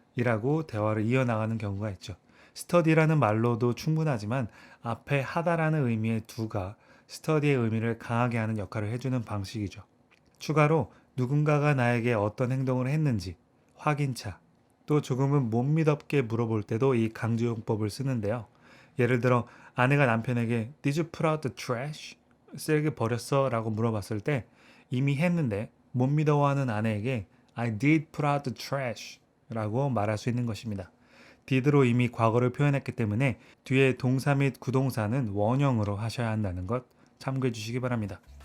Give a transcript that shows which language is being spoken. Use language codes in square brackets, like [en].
[ko] 이라고 대화를 이어나가는 경우가 있죠. study라는 말로도 충분하지만 앞에 하다라는 의미의 do가 study의 의미를 강하게 하는 역할을 해주는 방식이죠. 추가로 누군가가 나에게 어떤 행동을 했는지 확인차, 또 조금은 못 믿었게 물어볼 때도 이 강조용법을 쓰는데요. 예를 들어 아내가 남편에게 [en] Did you put out the trash? [ko] 쓰레기 버렸어? 라고 물어봤을 때 이미 했는데 못 믿어하는 아내에게 [en] I did put out the trash [ko] 라고 말할 수 있는 것입니다. did로 이미 과거를 표현했기 때문에 뒤에 동사 및 구동사는 원형으로 하셔야 한다는 것 참고해 주시기 바랍니다.